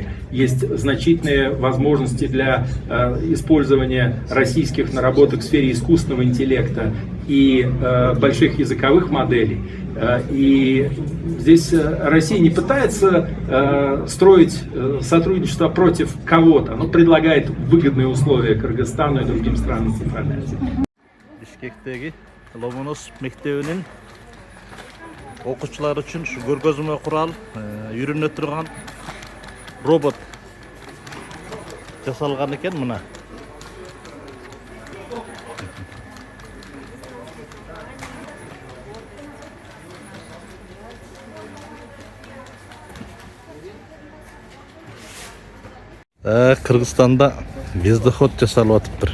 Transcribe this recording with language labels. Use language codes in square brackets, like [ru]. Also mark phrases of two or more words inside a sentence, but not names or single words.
[ru] Есть значительные возможности для использования российских наработок в сфере искусственного интеллекта и больших языковых моделей. И здесь Россия не пытается строить сотрудничество против кого-то, но предлагает выгодные условия Кыргызстану и другим странам Центральной Азии. [ky] Бишкектеги Ломоносов мектебинин окуучулар үчүн ушу көргөзмө курал үйрөнө турган робот жасалган экен мына. Кыргызстанда вездеход жасалып атыптыр.